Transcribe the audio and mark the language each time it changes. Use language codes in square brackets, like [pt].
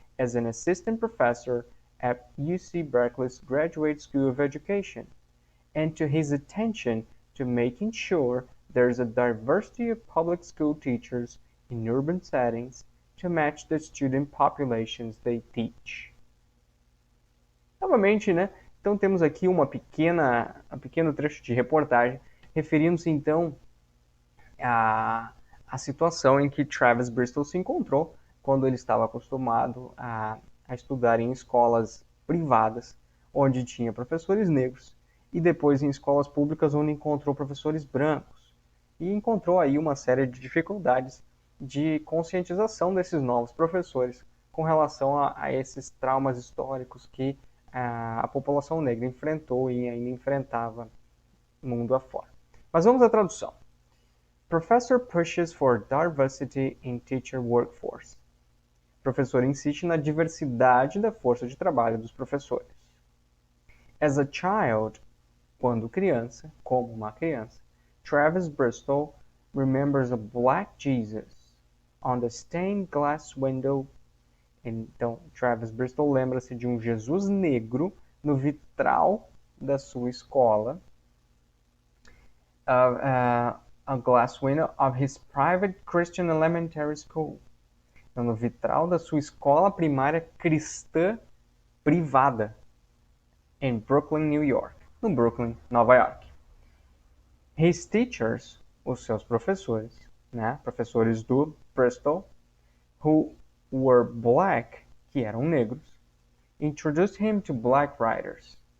[en] as an assistant professor at UC Berkeley's Graduate School of Education, and to his attention to making sure there's a diversity of public school teachers in urban settings to match the student populations they teach. [pt] Novamente, né? Então temos aqui um pequeno trecho de reportagem referindo-se então a situação em que Travis Bristol se encontrou quando ele estava acostumado a estudar em escolas privadas, onde tinha professores negros, e depois em escolas públicas onde encontrou professores brancos. E encontrou aí uma série de dificuldades de conscientização desses novos professores com relação a esses traumas históricos que a população negra enfrentou e ainda enfrentava mundo afora. Mas vamos à tradução. [en] Professor pushes for diversity in teacher workforce. [pt] Professor insiste na diversidade da força de trabalho dos professores. [en] As a child, [pt] quando criança, como uma criança, [en] Travis Bristol remembers a black Jesus on the stained glass window. [pt] Então, Travis Bristol lembra-se de um Jesus negro no vitral da sua escola. [en] A glass window of his private Christian elementary school. [pt] Então, no vitral da sua escola primária cristã privada em Brooklyn, New York. No Brooklyn, Nova York. [en] His teachers, [pt] os seus professores, né, professores do Bristol, [en] who were black, [pt] que eram negros, [en] introduced him to black writers.